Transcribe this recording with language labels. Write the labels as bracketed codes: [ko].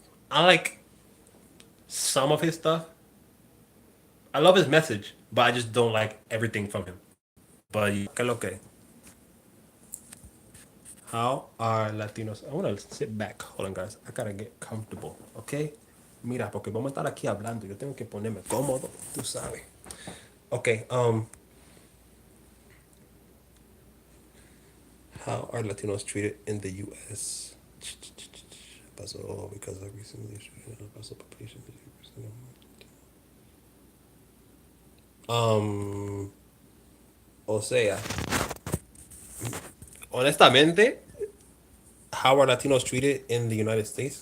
[en] I like some of his stuff. I love his message, but I just don't like everything from him. But yeah, [es] que lo que. [en] How are Latinos? I want to sit back. Hold on, guys. I gotta get comfortable, okay? [es] Mira, porque vamos a estar aquí hablando. Yo tengo que ponerme cómodo, tú sabes. [en] Okay, how are Latinos treated in the U.S.? Pasó because of recently pasó population. [es] O sea, honestamente, [en] how are Latinos treated in the United States?